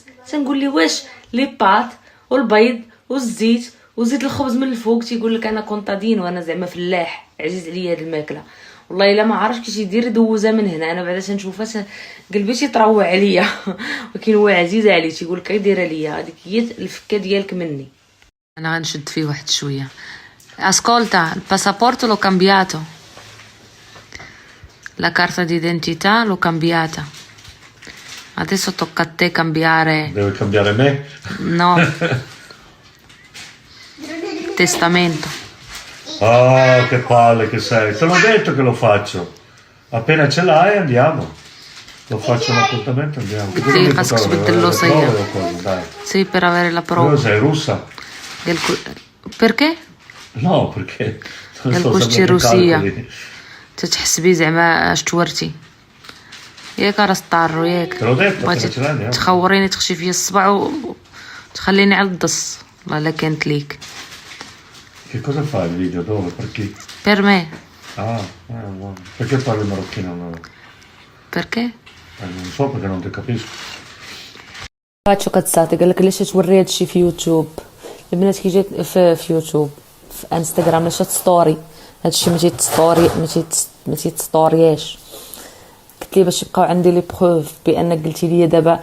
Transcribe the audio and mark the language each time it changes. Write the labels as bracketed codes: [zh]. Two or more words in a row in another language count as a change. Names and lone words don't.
[ar] تنقول لي واش لي بات والبيض والزيت وزيد الخبز من الفوق. تيقول لك انا كونطادين وانا زعما فلاح، عزيز عليا هاد الماكله. والله الا ما عارف كيفاش يدير يدوزها من هنا. انا بعدا تنشوفها قلبي تيطروع عليا ولكن هو عزيز عليه، تيقول لك ديرها ليا، هذيك هي الفكه ديالك مني. انا غنشد فيه واحد شويه. [it] ascolta il passaporto l'ho cambiato, la carta d'identità l'ho cambiata, adesso tocca a te cambiare. Deve cambiare me? No testamento. Ah, che palle che sei. Te l'ho detto che lo faccio. Appena ce l'hai andiamo. Lo faccio un appuntamento, andiamo. Sì, passo sbittello sai io. Dai. Sì, per avere la prova. Tu sei russa? Perché? No, perché non [ar] قال [it] sto [ar] كلشي [it] sapendo i [ar] روسيه، [it] calcoli. [ar] تتحسبي زعما اش تورتي ياك راس طارو ياك. [it] Te l'ho detto, appena [ar] بغيتي [it] ce l'hai andiamo. [ar] تخوريني تخشي فيا الصبع وتخليني على الدص. والله لا كانت ليك. [it] Che cosa fai il video? Dove? Per chi? Per me. Ah, buono. Perché parli marocchino? No? Perché? Non so perché non ti capisco. [ar] هادشي قد قال لك علاش توري هادشي في يوتيوب. البنات كي جات في يوتيوب في انستغرام علاش تستوري هادشي ما تيتستورياش. قلت لي باش يبقاو عندي [fr] les preuves [ar] بانك قلتي لي دابا.